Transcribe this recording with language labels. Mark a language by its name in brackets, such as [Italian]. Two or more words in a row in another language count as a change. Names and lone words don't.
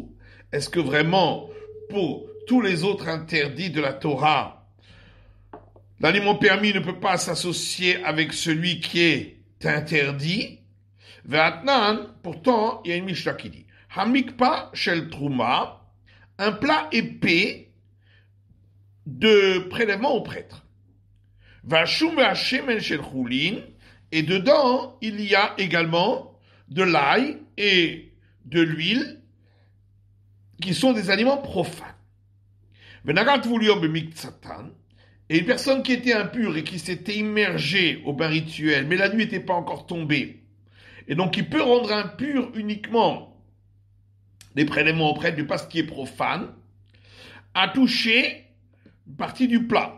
[French] Est-ce que vraiment pour tous les autres interdits de la Torah, l'aliment permis ne peut pas s'associer avec celui qui est interdit? Ve'atnan, pourtant, il y a une Mishnah qui dit [Hebrew] המקפה של תרומה, [French] un plat épais de prélèvement au prêtre. [Hebrew] והשום והשמן של חולין, [French] et dedans, il y a également de l'ail et de l'huile qui sont des aliments profanes. Et une personne qui était impure et qui s'était immergée au bain rituel, mais la nuit n'était pas encore tombée, et donc il peut rendre impur uniquement les prélèvements auprès du pas ce qui est profane, a touché une partie du plat.